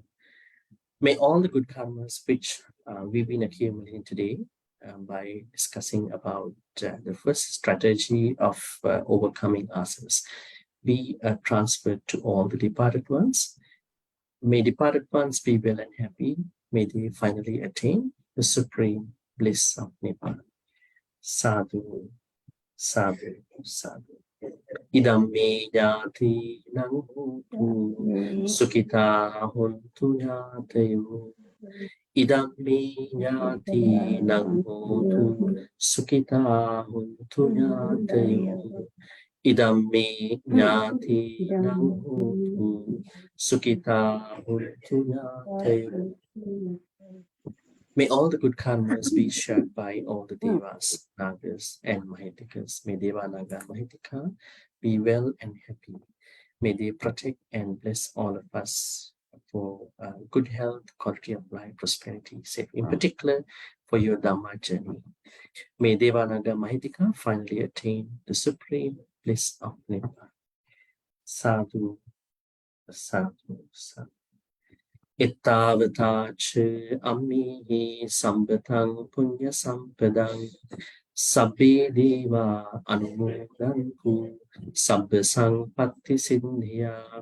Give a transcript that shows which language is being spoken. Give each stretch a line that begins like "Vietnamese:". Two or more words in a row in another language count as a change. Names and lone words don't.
English: May all the good karmas which we've been accumulating today by discussing about the first strategy of overcoming āsavās be transferred to all the departed ones. May departed ones be well and happy. May they finally attain the supreme bliss of Nibbana.
Pali: Sadhu, sadhu, sadhu. Idam me nyati nang hotu sukita hontu nyatayo. Idam me nyati nang hotu sukita hontu nyatayo. Idam me nyati nang hotu sukita hontu nyatayo.
English: May all the good karmas be shared by all the devas, nagas, and mahitikas. May Deva, Naga, Mahitika be well and happy. May they protect and bless all of us for good health, quality of life, prosperity, safe. In particular, for your Dhamma journey. May Deva, Naga, Mahitika finally attain the supreme bliss of Nibbana.
Pali: Sadhu, sadhu, sadhu. Ittavata cha ammihi sambatang punya sampadang sabbe deva anumodantu sabba sampatti sindhya.